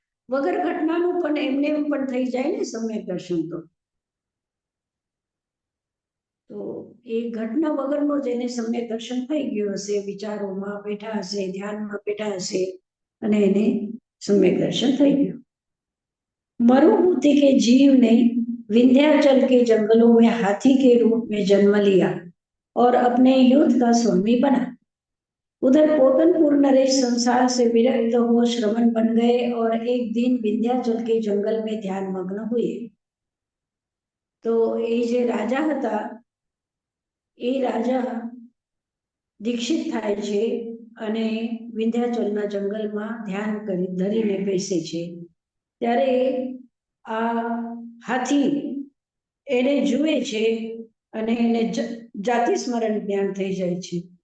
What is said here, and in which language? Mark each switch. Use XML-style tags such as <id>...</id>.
<gu>વગર ઘટનાનું પણ એમને પણ થઈ જાય ને સમ્યક દર્શન. તો એ ઘટના વગરનો જેને સમ્યક દર્શન થઈ ગયું હશે, વિચારોમાં બેઠા હશે, ધ્યાનમાં બેઠા હશે, અને એને सम्यक दर्शन થઈ ગયું.</gu> <hi>मरुभूति के जीव ने विंध्याचल के जंगलों में हाथी के रूप में जन्म लिया और अपने युद्ध का स्वामी बना. उधर पोतनपुर नरेश संसार से विरक्त हो श्रमण बन गए और एक दिन विंध्याचल के जंगल में ध्यान मग्न हुए.</hi> <gu>तो ये जे राजा हता એ રાજા દીક્ષિત થાય છે અને વિંધ્યાચલના જંગલમાં ध्यान કરી ધરીને બેસે છે. ત્યારે આ હાથી એને જુએ છે અને એને જાતિ સ્મરણ જ્ઞાન થઈ જાય છે.</gu>